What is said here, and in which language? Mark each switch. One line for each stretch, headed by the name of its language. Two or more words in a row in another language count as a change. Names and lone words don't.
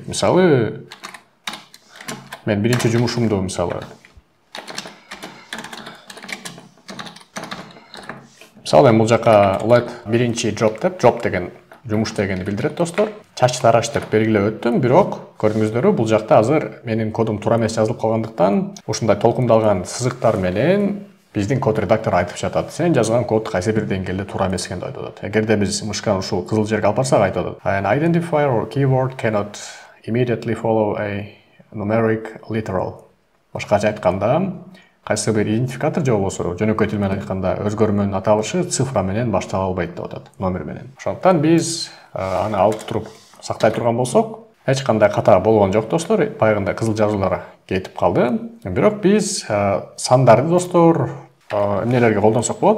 Kyrgyz: Мисалы, мен биринчи жумушумду мен бул жака let биринчи job деген жумуш дегенди билдирет достор. Чач тараш деп белгилеп өттүм, бирок көрдүңүздөр, бул жакта азыр менин кодум туура эмес жазылып калгандыктан ушундай толкундалган сызыктар менен биздин код редактор айтып жатат. Сен жазган код кайсы бир деңгээлде туура эмес экенин айтып атат. Эгерде биз мышканы ушул кызыл жерге алып барсак айтып атат.
English: An identifier or keyword cannot immediately follow a numeric literal.
Kyrgyz: Башкача айтканда, кайсы бир идентификатор же болбосо жөнөкөй тил менен айтканда өзгөрмөнүн аталышы цифра менен баштала албайт деп атат, номер менен. Ошондуктан биз аны алып туруп сактай турган болсок, эч кандай ката болгон жок достор. Баягындай кызыл жазуулар кетип калды. Бирок биз сандарды достор эмнелерге колдонсок болот?